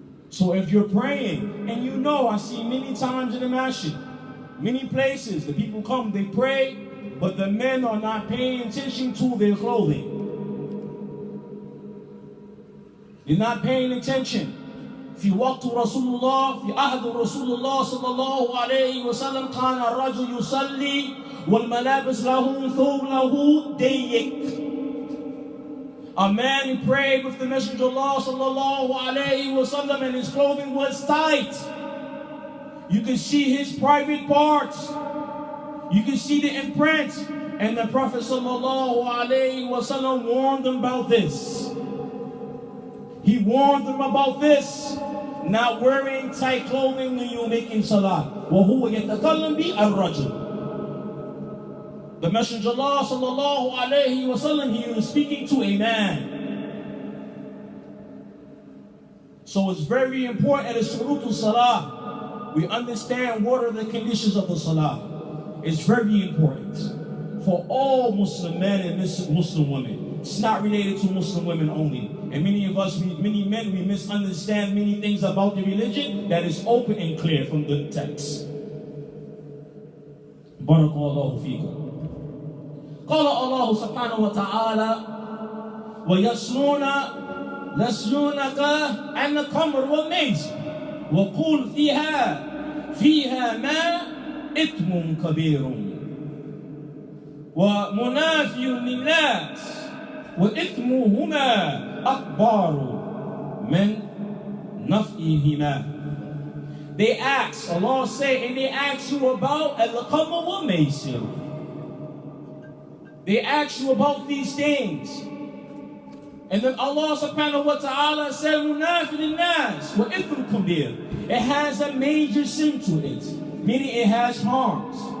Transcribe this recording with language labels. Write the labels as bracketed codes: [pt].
[en] So if you're praying, and you know, I see many times in the masjid, many places, the people come, they pray, but the men are not paying attention to their clothing. They're not paying attention. [ar] في وقت رسول الله في عهد رسول الله صلى الله عليه وسلم كان الرجل يصلي والملابس له ثوب له ضيق. [en] A man who prayed with the Messenger of Allah sallallahu alayhi wa sallam and his clothing was tight. You can see his private parts. You can see the imprint. And the Prophet sallallahu alayhi wa sallam warned them about this. He warned them about this. Not wearing tight clothing when you're making salah. [ar] وَهُوَ يَتَكَلَّمْ بِالرَّجُلِ. [en] The Messenger of Allah sallallahu alayhi wa sallam, he was speaking to a man. So it's very important as shurutu salah. We understand what are the conditions of the salah. It's very important for all Muslim men and Muslim women. It's not related to Muslim women only. And many of us, many men, we misunderstand many things about the religion that is open and clear from the text. Barakallahu feekum. [ar] قال الله سبحانه وتعالى ويسألونك عن الخمر والميسر وقل فيها ما إثم كبير ومنافع للناس وإثمهما أكبر من نفعهما. [en] They ask, Allah say, and they ask you about [ar] al-khamr wa maisir. [en] They ask you about these things. And then Allah subhanahu wa ta'ala said, [ar] Munafil nas wa ithmu kabir. [en] It has a major sin to it, meaning it has harms.